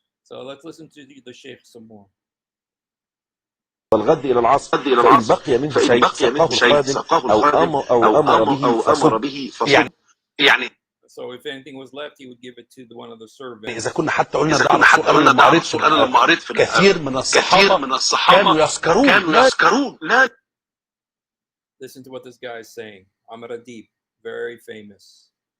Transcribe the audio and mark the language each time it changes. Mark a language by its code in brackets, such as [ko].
[en] So let's listen to the sheikh some more. [ar] والغد إلى العصر فإن بقي منه شيء سقاه الخادم أو أمر به فصم. يعني [en] So if anything was left, he would give it to one of the servants. [ar] إذا كنا حتى قلنا ده السؤال أنا لما قريت في كثير من الصحابة كانوا يسكرون. لا. [en] Listen to what this guy is saying. Amr Adib, very famous.